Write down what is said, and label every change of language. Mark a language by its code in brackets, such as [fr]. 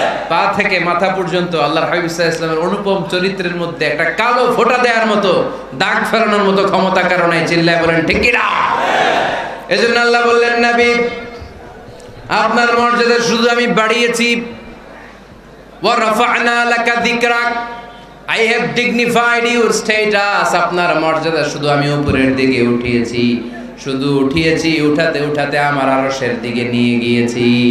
[bn] পা থেকে মাথা পর্যন্ত আল্লাহর হাবিব সাল্লাল্লাহু আলাইহি ওয়াসাল্লামের অনুপম চরিত্রের মধ্যে একটা কালো ফোঁটা দেওয়ার মতো, দাগ ফেরানোর মতো ক্ষমতা কারণে। চিল্লায় বলেন ঠিক কি না? এজন্য আল্লাহ বললেন নবী আপনার মর্যাদা শুধু আমি বাড়িয়েছি। [ar] ওয়া রাফা'না লাকা যিকরাক, [en] I have dignified your status. [bn] আপনার মর্যাদা শুধু আমি উপরের দিকে উঠিয়েছি, শুধু উঠিয়েছি, উঠাতে উঠাতে আমার আরশের দিকে নিয়ে গিয়েছি।